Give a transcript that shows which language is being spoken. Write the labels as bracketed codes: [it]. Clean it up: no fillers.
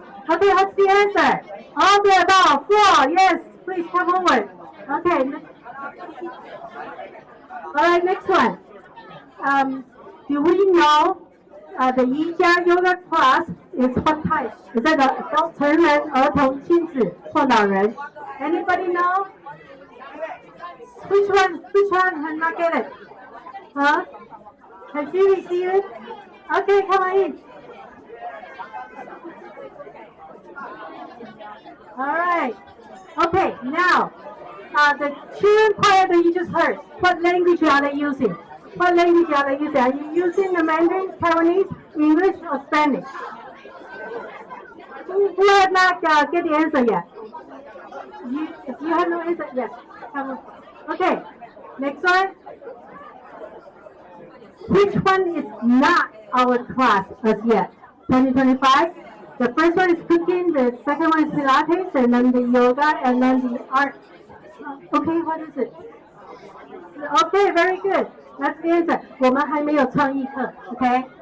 [en] Okay, what's the answer? All the above. 4. Yes, please come forward. Okay. All right, next one. Do we know the Yijia yoga class is what type? Is that the adult [zh] 成人、儿童、亲子或老人? [en] Anybody know? Which one? Which one has not get it? Huh? Have you received it? Okay, come on in. All right. Okay, now, the children choir that you just heard, what language are they using? What language are they using? Are you using the Mandarin, Taiwanese, English, or Spanish? Who have not get the answer yet? If you have no answer, yes. Okay, next one. Which one is not our class as yet? 2025? The first one is cooking, the second one is Pilates, and then the yoga, and then the art. Okay, what is it? Okay, very good. That's the answer. [zh] 我们还没有创意课, okay?